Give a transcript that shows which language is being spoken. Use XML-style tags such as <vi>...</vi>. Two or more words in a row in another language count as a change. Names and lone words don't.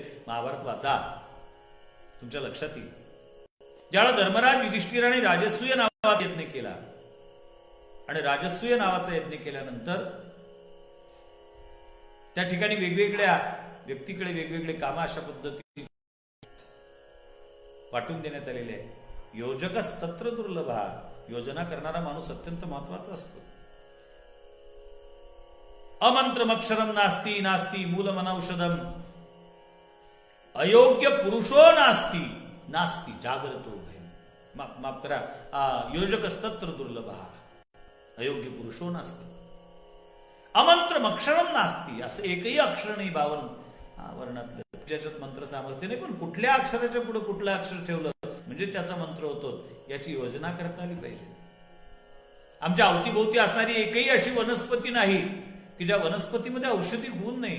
<mr>महाभारत वाचा, तुमच्या लक्षात येईल. ज्याला धर्मराज युधिष्ठिराने राजसूय नावाचा यज्ञ केला आणि राजसूय नावाचा यज्ञ केल्यानंतर त्या ठिकाणी वेगवेगळ्या व्यक्तीकडे वेगवेगळे कामं अशा पद्धतीने वाटून देण्यात आलेले आहे.</mr> <sa>योजकच तत्र दुर्लभा.</sa> <mr>योजना करणारा माणूस अत्यंत महत्वाचा असतो.</mr> <sa>अमंत्रमक्षरम नास्ती नास्ती मूलमनौषधम अयोग्य पुरुषो नास्ती नास्ती जागृतो भयम.</sa> <mr>माफ करा,</mr> <sa>योजकस्तत्र दुर्लभ. अयोग्य पुरुषो नास्ती. अमंत्रमक्षरम नास्ती.</sa> <mr>असं एकही अक्षर नाही 52 वर्णातलं, ज्याच्यात मंत्र सामर्थ्य नाही. पण कुठल्या अक्षराच्या पुढे कुठलं अक्षर ठेवलं म्हणजे त्याचा मंत्र होतो, याची योजना करता आली पाहिजे. आमच्या अवतीभोवती असणारी एकही अशी वनस्पती नाही की ज्या वनस्पतीमध्ये औषधी गुण नाही.</mr>